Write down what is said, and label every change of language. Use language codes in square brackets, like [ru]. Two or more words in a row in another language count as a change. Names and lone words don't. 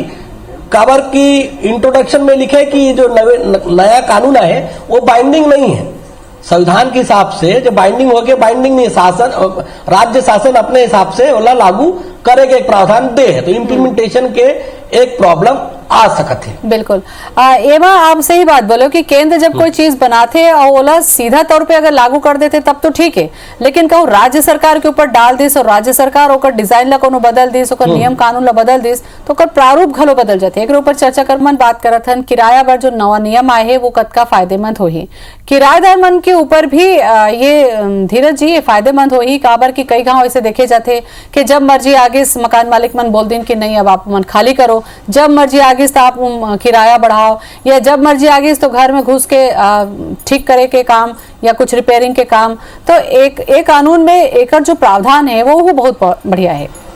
[hne] काबर की इंट्रोडक्शन में लिखे कि जो नया कानून है वो बाइंडिंग नहीं है, संविधान के हिसाब से जो बाइंडिंग हो गया, बाइंडिंग नहीं, शासन राज्य शासन अपने हिसाब से ओला लागू करेगा, एक प्रावधान दे है। तो इम्प्लीमेंटेशन के एक प्रॉब्लम आ सकते है। बिल्कुल एवा आप सही बात बोलो कि केंद्र जब कोई चीज बनाते और ओला सीधा तौर पे अगर लागू कर देते तब तो ठीक है, लेकिन कहूँ राज्य सरकार के ऊपर डाल दिस और राज्य सरकार ओकर डिजाइन ला कोनो बदल दिस, ओकर नियम कानून ला बदल दिस तो ओकर प्रारूप घलो बदल जाते। एक ऊपर चर्चा कर मन बात करत हन किराया पर जो नवा नियम आए है वो कतका फायदेमंद होही किराएदार मन के ऊपर भी ये धीरज जी ये फायदेमंद होही। काबर की कई गांव ऐसे देखे जाते कि जब मर्जी आगे मकान मालिक मन बोल दिन कि नहीं अब आप मन खाली करो, जब मर्जी आगे तो आप किराया बढ़ाओ, या जब मर्जी आगे तो घर में घुस के ठीक करे के काम या कुछ रिपेयरिंग के काम। तो एक कानून में एक जो प्रावधान है वो बहुत बढ़िया है।